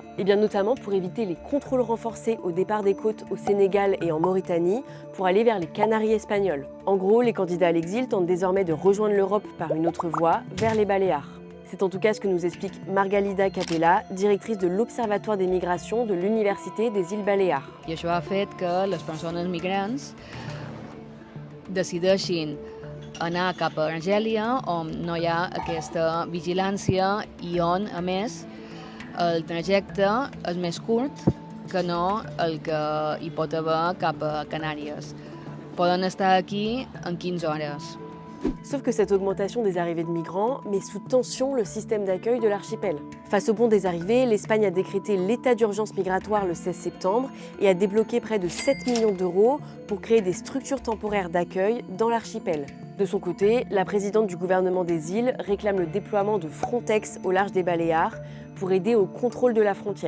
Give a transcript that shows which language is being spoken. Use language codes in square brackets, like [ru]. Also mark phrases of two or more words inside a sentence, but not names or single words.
[fr] Eh bien notamment pour éviter les contrôles renforcés au départ des côtes au Sénégal et en Mauritanie pour aller vers les Canaries espagnoles. En gros, les candidats à l'exil tentent désormais de rejoindre l'Europe par une autre voie, vers les Baléares. C'est en tout cas ce que nous explique Margalida Capella, directrice de l'Observatoire des migrations de l'Université des îles Baléares. [ca] I això ha fet que les persones migrants decideixin anar cap a Argèlia on no hi ha aquesta vigilància i on, a més, el trajecte és més curt que no el que hi pot haver cap a Canàries. Poden estar aquí en 15 hores. [fr] Sauf que cette augmentation des arrivées de migrants met sous tension le système d'accueil de l'archipel. Face au bond des arrivées, l'Espagne a décrété l'état d'urgence migratoire le 16 septembre et a débloqué près de 7 millions d'euros pour créer des structures temporaires d'accueil dans l'archipel. De son côté, la présidente du gouvernement des îles réclame le déploiement de Frontex au large des Baléares pour aider au contrôle de la frontière.